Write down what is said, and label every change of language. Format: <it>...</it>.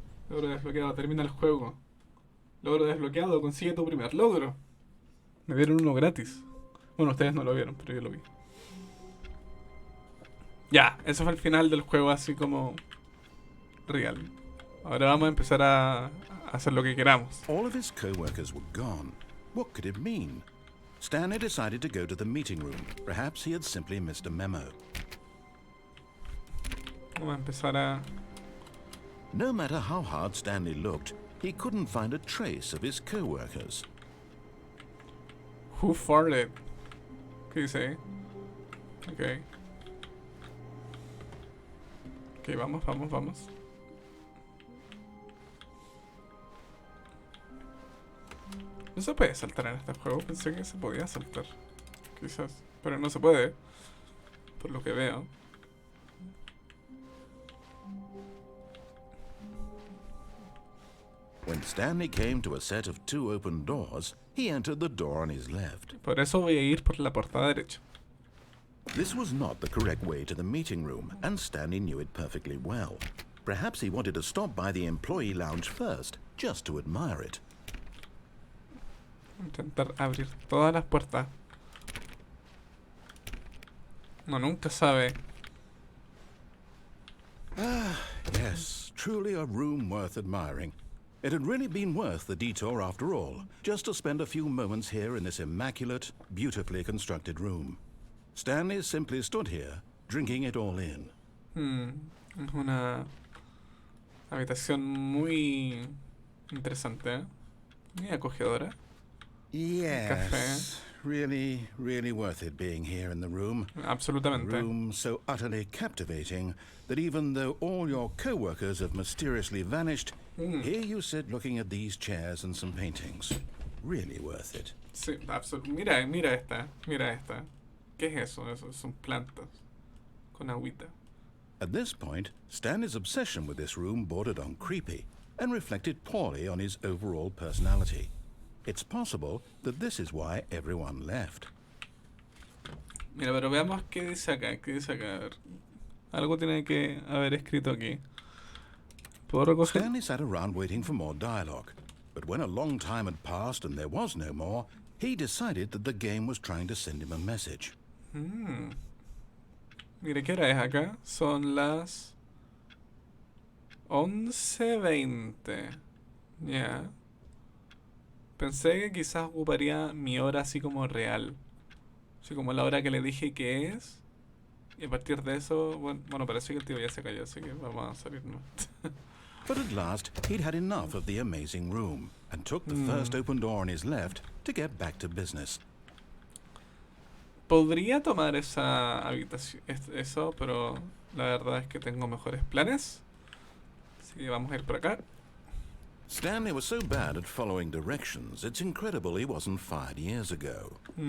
<es>Logro desbloqueado, termina el juego. Logro desbloqueado, consigue tu primer logro. Me dieron uno gratis. Bueno, ustedes no lo vieron, pero yo lo vi. Ya, eso fue el final del juego así como real. Ahora vamos a empezar a hacer lo que queramos.</es> <en>All of his co-workers were gone. What could it mean? Stanley decided to go to the meeting room. Perhaps he had simply missed a memo.</en> <es>Vamos a empezar a...</es> <en>No matter how hard Stanley looked, he couldn't find a trace of his co-workers. Who farted?</en> <es>¿Qué dice ahí? Ok. Ok, vamos. No se puede saltar en este juego. Pensé que se podía saltar. Quizás. Pero no se puede. Por lo que veo.</es> <en>When Stanley came to a set of 2 open doors, he entered the door on his left.</en> <es>Por eso voy a ir por la puerta derecha.</es> <en>This was not the correct way to the meeting room, and Stanley knew it perfectly well. Perhaps he wanted to stop by the employee lounge first, just to admire it.</en> <es>Intentar abrir todas las puertas. Uno nunca sabe.</es> <en>Yes, truly a room worth admiring. It had really been worth the detour after all, just to spend a few moments here in this immaculate, beautifully constructed room. Stanley simply stood here, drinking it all in.</en> <es>Es una habitación muy interesante, ¿eh? Muy acogedora.</es> <en>Yes, really, really worth it being here in the room.</en> <es>Absolutamente.</es> <en>A room so utterly captivating that even though all your co-workers have mysteriously vanished, here you sit looking at these chairs and some paintings. Really worth it.</en> <es>Sí, absolutamente. Mira esta, mira esta. ¿Qué es eso? Eso son plantas con agüita.</es> <en>At this point, Stanley's obsession with this room bordered on creepy and reflected poorly on his overall personality. It's possible that this is why everyone left.</en> <es>Mira, pero veamos qué dice acá, qué dice acá. A ver, algo tiene que haber escrito aquí. ¿Puedo recoger?</es> <en>Stanley sat around waiting for more dialogue, but when a long time had passed and there was no more, he decided that the game was trying to send him a message.</en> <es>Mire, ¿qué hora es acá? Son las 11:20. Ya. Pensé que quizás ocuparía mi hora así como real. Así como la hora que le dije que es. Y a partir de eso, bueno, parece que el tío ya se cayó, así que vamos a salirnos.</es> <en>But at last, he'd had enough of the amazing room and took the first open door on his left to get back to business.</en> <es>Podría tomar esa habitación, eso, pero la verdad es que tengo mejores planes. Así que vamos a ir por acá.</es> <en>Stanley was so bad at following directions, it's incredible he wasn't fired years ago.</en>